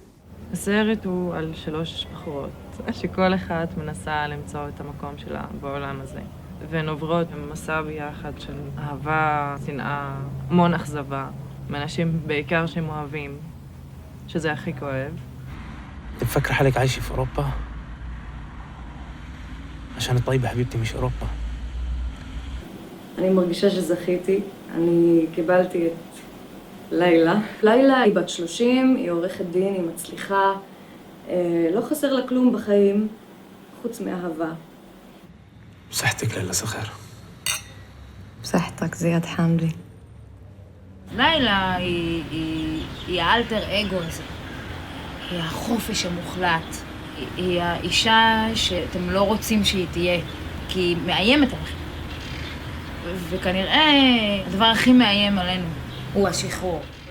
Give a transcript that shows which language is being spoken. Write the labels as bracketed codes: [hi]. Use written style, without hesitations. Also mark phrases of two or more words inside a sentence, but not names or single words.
[he] הסרט הוא על 3 בחורות, שכל אחת מנסה למצוא את המקום שלה בעולם הזה. והן עוברות במסע ביחד של אהבה, שנאה, המון אכזבה, מאנשים בעיקר שהם אוהבים, שזה הכי כואב. [ar] انت مفكرة حالك عايشة في اوروبا؟ عشان الطيبة حبيبتي مش اوروبا. [he] אני מרגישה שזכיתי. אני קיבלתי את לילה. לילה היא בת 30, היא עורכת דין, היא מצליחה. לא חסר לה כלום בחיים, חוץ מאהבה. [ar] صحتك ليلى صخير. صحتك زياد حامدي. [he] לילה היא האלטר אגו הזה. היא החופש המוחלט. היא האישה שאתם לא רוצים שהיא תהיה, כי היא מאיימת עליכם. וכנראה הדבר הכי מאיים עלינו הוא השחרור.